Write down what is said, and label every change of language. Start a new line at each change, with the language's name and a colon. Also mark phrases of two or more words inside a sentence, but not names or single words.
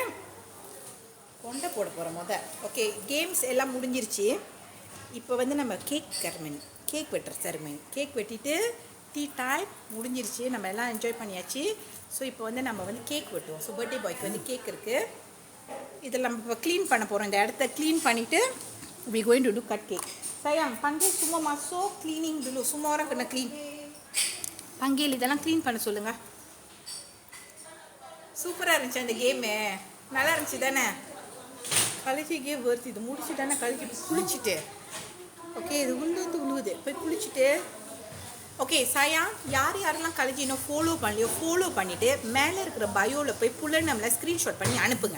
Tamil: கொண்டை போட போகிறோம் ஓகே, கேம்ஸ் எல்லாம் முடிஞ்சிருச்சு. இப்போ வந்து நம்ம கேக் வெட்டுற செரமனி. கேக் வெட்டிட்டு
English: tea time
Tamil: முடிஞ்சிருச்சு. நம்ம எல்லாம் என்ஜாய் பண்ணியாச்சு. ஸோ இப்போ வந்து நம்ம வந்து கேக் வெட்டுவோம். ஸோ
English: birthday boy
Tamil: வந்து கேக் இருக்குது. இதில் நம்ம இப்போ க்ளீன் பண்ண போகிறோம். இந்த இடத்த க்ளீன் பண்ணிவிட்டு
English: we going to do cut cake.
Malay: Sayang, panggil semua masuk cleaning dulu. Semua orang kena clean. Panggil
Tamil: இதெல்லாம் க்ளீன் பண்ண சொல்லுங்கள். சூப்பராக இருந்துச்சு அந்த கேமு. நல்லா இருந்துச்சு தானே? கழிச்சு கேம் வருது. இது முடிச்சு தானே கழிச்சு குளிச்சுட்டு. ஓகே, இது உழுவுது. போய் குளிச்சுட்டு. ஓகே சாயா, யாரெல்லாம் கழிச்சு இன்னும் ஃபாலோ பண்ணலையோ ஃபாலோ பண்ணிவிட்டு மேலே இருக்கிற பயோவில் போய் புள்ள நம்மளை ஸ்க்ரீன்ஷாட் பண்ணி அனுப்புங்க.